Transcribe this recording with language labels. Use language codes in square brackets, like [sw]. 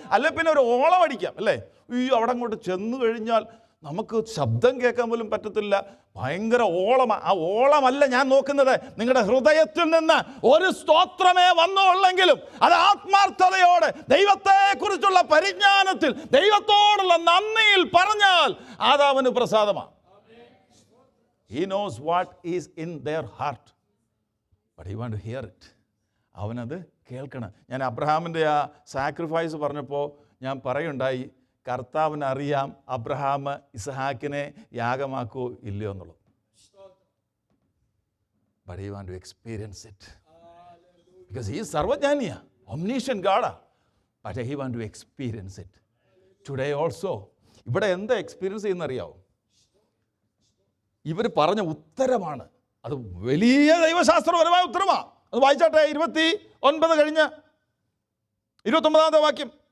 [ml] അല്ലെ പിന്നെ ഒരു ഓളം അടിക്കാം, അല്ലേ? അയ്യോ, അവിടെ അങ്ങോട്ട് ചെന്ന് കഴിഞ്ഞാൽ നമുക്ക് ശബ്ദം കേൾക്കാൻ പോലും പറ്റത്തില്ല. ഭയങ്കര ഓളമാണ്. ആ ഓളമല്ല ഞാൻ നോക്കുന്നത്. നിങ്ങളുടെ ഹൃദയത്തിൽ നിന്ന് ഒരു സ്തോത്രമേ വന്നുള്ളെങ്കിലും അത് ആത്മാർത്ഥതയോടെ ദൈവത്തെക്കുറിച്ചുള്ള പരിജ്ഞാനത്തിൽ ദൈവത്തോടുള്ള നന്ദിയിൽ പറഞ്ഞാൽ അത് അവന് പ്രസാദമാണ്. [en] He knows what is in their heart, but he want to hear it. [ml] അവനത് കേൾക്കണം. ഞാൻ അബ്രഹാമിൻ്റെ ആ സാക്രിഫൈസ് പറഞ്ഞപ്പോൾ ഞാൻ പറയുണ്ടായി, കർത്താവിന് അറിയാം അബ്രഹാം ഇസ്ഹാക്കിനെ യാഗമാക്കോ ഇല്ലയോ എന്നുള്ളത്. [en] But he want to experience it. Because he is സർവജ്ഞാനിയാ, omniscient God. But he want to experience it. Today also, [ml] ഇവിടെ എന്താ എക്സ്പീരിയൻസ് ചെയ്യുന്നറിയാവോ? ഇവർ പറഞ്ഞ ഉത്തരമാണ്. അത് വലിയ ദൈവശാസ്ത്രപരമായ ഉത്തരമാണ്. അത് വായിച്ചാട്ടെ, 29 കഴിഞ്ഞ് 29ാമത്തെ വാക്യം.